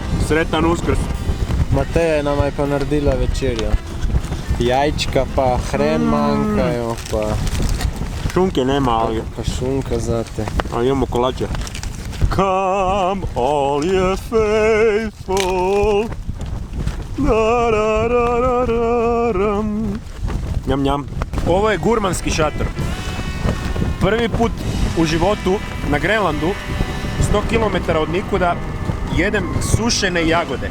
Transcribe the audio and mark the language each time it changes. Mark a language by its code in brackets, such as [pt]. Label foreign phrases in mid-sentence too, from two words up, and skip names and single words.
[hr] Sretan Uskrs. [sl] Mateja, nama je pa naredila večerjo. Jajčka pa hren manjkajo, pa [hr] Šunke nema, ali [sl] šunka zate. [hr] ali imamo kolače. [en] Come all ye faithful. Da, da, da, da, da, ram. [hr] Njam, njam. Ovo je gurmanski šator. Prvi put u životu na Grenlandu, 100 km od nikuda, jedem sušene jagode.